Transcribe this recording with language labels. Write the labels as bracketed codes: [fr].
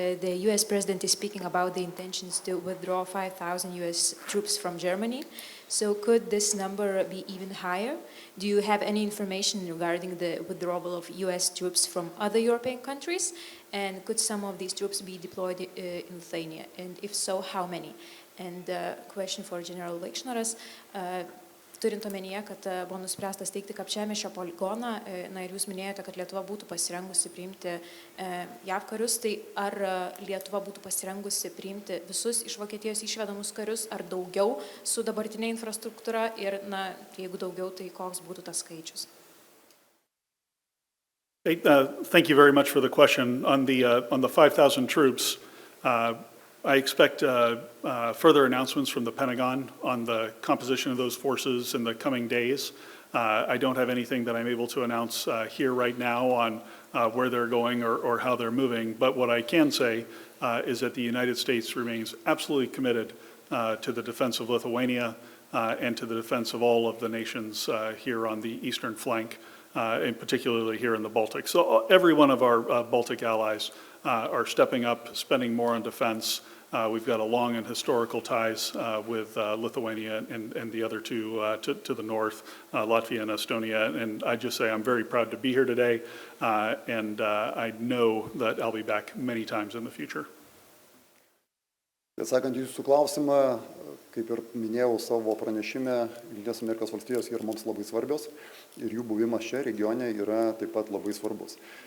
[en] The US president is speaking about the intentions to withdraw 5,000 US troops from Germany. So could this number be even higher? Do you have any information regarding the withdrawal of US troops from other European countries? And could some of these troops be deployed in Lithuania? And if so, how many? And question for General Vaikšnoras. [lt] Turint omenyje, kad buvo nuspręsta steigti Kapčiamiesčio poligoną, na ir jūs minėjote, kad Lietuva būtų pasirengusi priimti JAV karius, tai ar Lietuva būtų pasirengusi priimti visus iš Vokietijos išvedamus karius, ar daugiau su dabartinė infrastruktūra ir, na, jeigu daugiau, tai koks būtų tas skaičius? [en] Thank you very much for the question. On the 5,000 troops, I expect further announcements from the Pentagon on the composition of those forces in the coming days. I don't have anything that I'm able to announce here right now on where they're going or how they're moving, but what I can say is that the United States remains absolutely committed to the defense of Lithuania and to the defense of all of the nations here on the eastern flank, and particularly here in the Baltic. So every one of our Baltic allies are stepping up, spending more on defense. We've got a long and historical ties with Lithuania and the other two to the north, Latvia and Estonia. And I just say I'm very proud to be here today, and I know that I'll be back many times in the future. [lt] Atsakant jūsų klausimą, kaip ir minėjau savo pranešime, Jungtinės Amerikos valstijos yra mums labai svarbios ir jų buvimas čia regione yra taip pat labai svarbus.